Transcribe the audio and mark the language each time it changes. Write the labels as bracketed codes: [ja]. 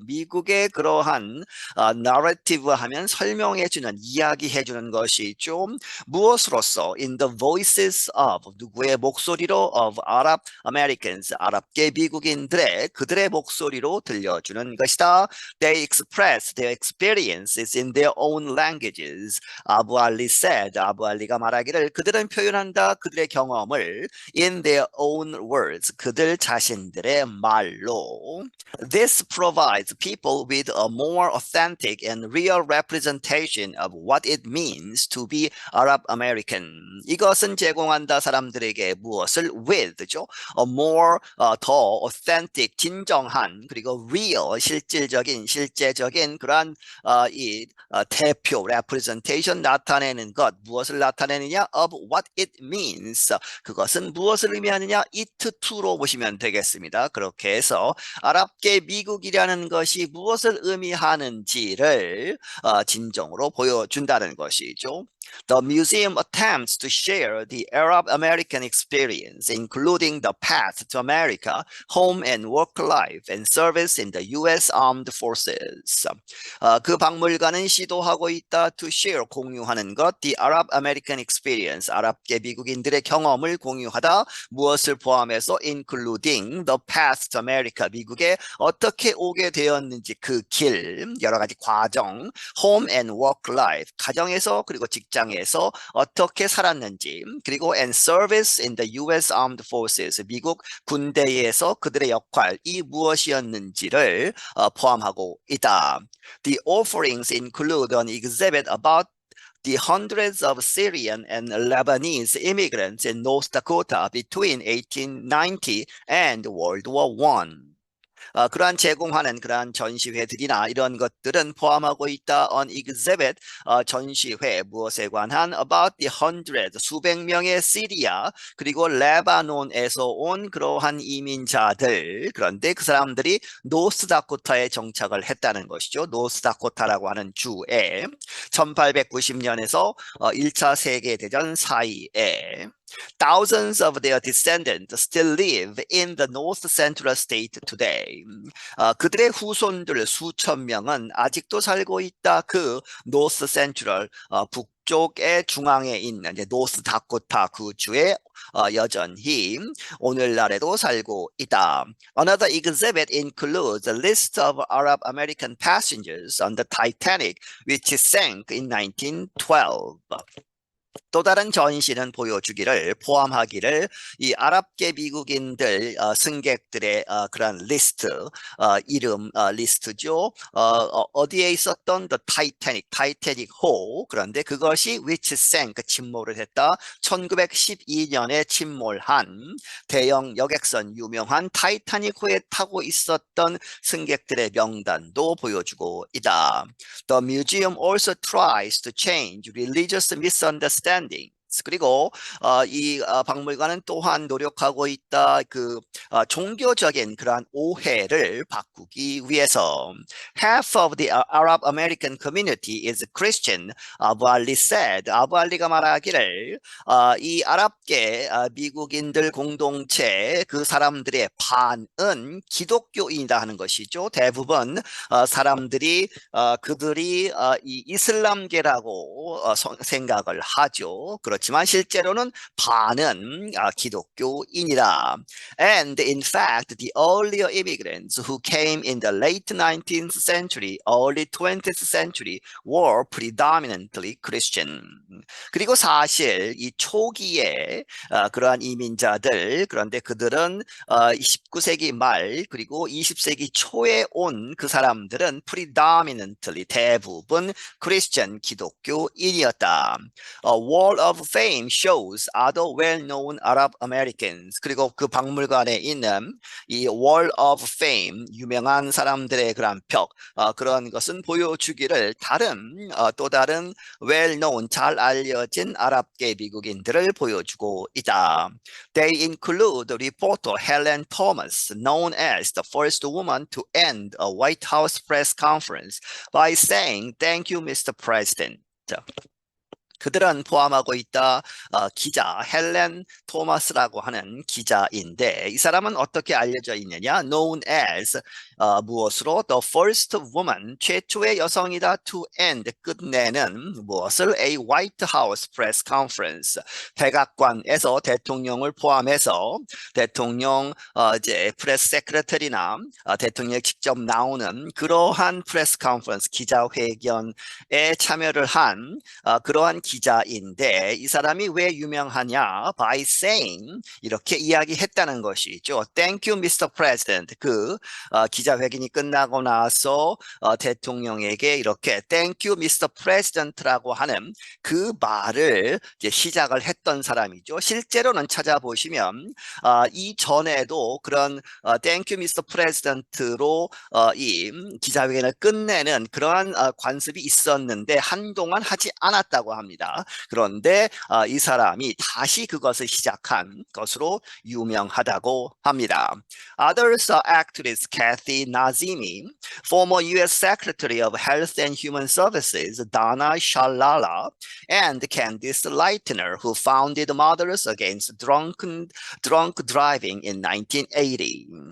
[ko] 미국의 그러한 narrative 하면 설명해주는, 이야기해주는 것이죠. 무엇으로서? [en] In the voices of. [ko] 누구의 목소리로? [en] Of Arab Americans. [ko] 아랍계 미국인들의 그들의 목소리로 들려주는 것이다. [en] They express their experiences in their own languages. 아부 알리 said. [ko] 아부 알리가 말하기를 그들은 표현한다. 그들의 경험을 [en] in their own words. [ko] 그들 자신들의 말로. [en] This provides people with a more authentic and real representation of what it means to be Arab American. [ko] 이것은 제공한다 사람들에게 무엇을 [en] with [ko] 죠. [en] A more [ko] 더 authentic 진정한 그리고 real 실질적인 실제적인 그러한 이 대표 representation 나타내는 것 무엇을 나타내느냐 [en] of what it means [ko] 그것은 무엇을 의미하느냐 [en] it to [ko] 로 보시면 되겠습니다. 그렇게 해서 아랍계 미국이라는 것이 무엇을 의미하는지를 진정으로 보여준다는 것이죠. [en] The museum attempts to share the Arab American experience, including the path to America, home and work life, and service in the U.S. Armed Forces. [ko] 그 박물관은 시도하고 있다 [en] to share, [ko] 공유하는 것, [en] the Arab American experience, [ko] 아랍계 미국인들의 경험을 공유하다, 무엇을 포함해서 [en] including the path to America, [ko] 미국에 어떻게 오게 되었는지 그 길, 여러 가지 과정, [en] home and work life, [ko] 가정에서 그리고 직장에서 어떻게 살았는지 그리고 [en] and service in the U.S. Armed Forces [ko] 미국 군대에서 그들의 역할이 무엇이었는지를 포함하고 있다. [en] The offerings include an exhibit about the hundreds of Syrian and Lebanese immigrants in North Dakota between 1890 and World War I. [ko] 그러한 제공하는 그러한 전시회들이나 이런 것들은 포함하고 있다. [en] On exhibit [ko] 전시회 무엇에 관한 [en] about the hundred [ko] 수백 명의 시리아 그리고 레바논에서 온 그러한 이민자들 그런데 그 사람들이 노스다코타에 정착을 했다는 것이죠. 노스다코타라고 하는 주에 1890년에서 1차 세계대전 사이에 [en] Thousands of their descendants still live in the north central state today. [ko] 그들의 후손들 수천 명은 아직도 살고 있다. 그 [en] north central [ko] 북쪽의 중앙에 있는 노스 다코타 그 주에 여전히 오늘날에도 살고 있다. [en] Another exhibit includes a list of Arab American passengers on the Titanic, which sank in 1912. [ko] 또 다른 전시는 보여주기를 포함하기를 이 아랍계 미국인들 승객들의 그런 리스트 이름 리스트죠. 어디에 있었던 the Titanic, 타이타닉호 그런데 그것이 [en] which sank [ko] 침몰을 했다. 1912년에 침몰한 대형 여객선 유명한 타이타닉호에 타고 있었던 승객들의 명단도 보여주고 있다. [en] The museum also tries to change religious misunderstandings. [ko] 그리고 이 박물관은 또한 노력하고 있다. 그 종교적인 그러한 오해를 바꾸기 위해서. [en] Half of the Arab American community is Christian. 아부 알리 said. [ko] 아부 알리가 말하기를 이 아랍계 미국인들 공동체 그 사람들의 반은 기독교인이다 하는 것이죠. 대부분 사람들이 그들이 이 이슬람계라고 생각을 하죠. 그렇지 그렇지만 실제로는 반은 기독교인이다. [en] And in fact, the earlier immigrants who came in the late 19th century, early 20th century were predominantly Christian. [ko] 그리고 사실 이 초기에 그러한 이민자들, 그런데 그들은 19세기 말 그리고 20세기 초에 온 그 사람들은 [en] predominantly [ko] 대부분 크리스천 기독교인이었다. [en] Wall of Fame shows other well-known Arab Americans. [ko] 그리고 그 박물관에 있는 이 Wall of Fame 유명한 사람들의 그런 벽 그런 것은 보여주기를 또 다른 [en] well-known [ko] 잘 알려진 아랍계 미국인들을 보여주고 있다. [en] They include reporter Helen Thomas, known as the first woman to end a White House press conference by saying, "Thank you, Mr. President." [ko] 그들은 포함하고 있다. 기자 헬렌 토마스라고 하는 기자인데 이 사람은 어떻게 알려져 있느냐? [en] Known as [ko] 무엇으로? [en] The first woman, [ko] 최초의 여성이다. [en] To end, [ko] 끝내는 무엇을? [en] A White House press conference, [ko] 백악관에서 대통령을 포함해서 대통령 이제 프레스 세크레터리나 대통령이 직접 나오는 그러한 프레스 컨퍼런스 기자회견에 참여를 한 그러한 기자인데 이 사람이 왜 유명하냐? [en] By saying [ko] 이렇게 이야기했다는 것이죠. [en] Thank you, Mr. President. [ko] 그 기자회견이 끝나고 나서 대통령에게 이렇게 [en] Thank you, Mr. [ko] President라고 하는 그 말을 이제 시작을 했던 사람이죠. 실제로는 찾아보시면 이전에도 그런 [en] Thank you, Mr. [ko] President로 이 기자회견을 끝내는 그러한 관습이 있었는데 한동안 하지 않았다고 합니다. 그런데 이 사람이 다시 그것을 시작한 것으로 유명하다고 합니다. [en] Others are actress Kathy Nazemi, former U.S. Secretary of Health and Human Services Donna Shalala, and Candice Lightner, who founded Mothers Against Drunk Driving in 1980.